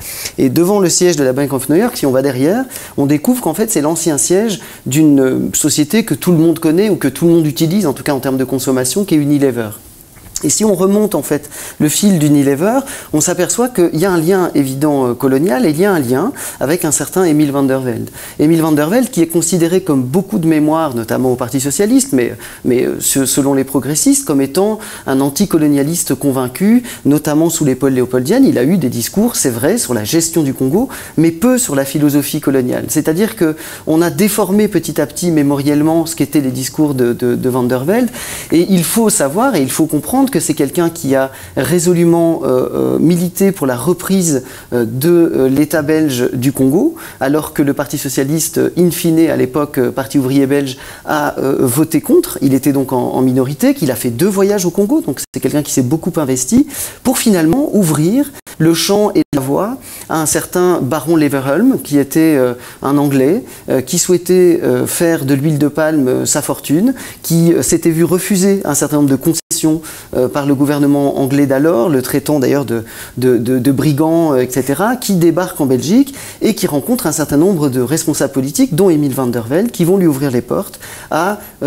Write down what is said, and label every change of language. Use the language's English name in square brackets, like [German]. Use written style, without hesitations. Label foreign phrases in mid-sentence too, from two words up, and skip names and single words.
[French] Et devant le siège de la Bank of New York, si on va derrière, on découvre qu'en fait c'est l'ancien siège d'une société que tout le monde connaît, ou que tout le monde utilise, en tout cas en termes de consommation, qui est Unilever. Et si on remonte en fait le fil d'Unilever, on s'aperçoit qu'il y a un lien évident colonial, et il y a un lien avec un certain Emile van der Velde. Emile van der Velde qui est considéré, comme beaucoup de mémoires, notamment au Parti socialiste, mais selon les progressistes, comme étant un anticolonialiste convaincu, notamment sous l'épaule léopoldienne. Il a eu des discours, c'est vrai, sur la gestion du Congo, mais peu sur la philosophie coloniale. C'est-à-dire qu'on a déformé petit à petit mémoriellement ce qu'étaient les discours de van der Velde, et il faut savoir et il faut comprendre que c'est quelqu'un qui a résolument milité pour la reprise de l'État belge du Congo, alors que le Parti socialiste, in fine, à l'époque, Parti ouvrier belge, a voté contre. Il était donc en minorité, qu'il a fait 2 voyages au Congo, donc c'est quelqu'un qui s'est beaucoup investi, pour finalement ouvrir le champ et la voie à un certain baron Leverhulme, qui était un Anglais, qui souhaitait faire de l'huile de palme sa fortune, qui s'était vu refuser un certain nombre de concessions par le gouvernement anglais d'alors, le traitant d'ailleurs de brigands, etc., qui débarque en Belgique et qui rencontre un certain nombre de responsables politiques, dont Emile van der Velde, qui vont lui ouvrir les portes à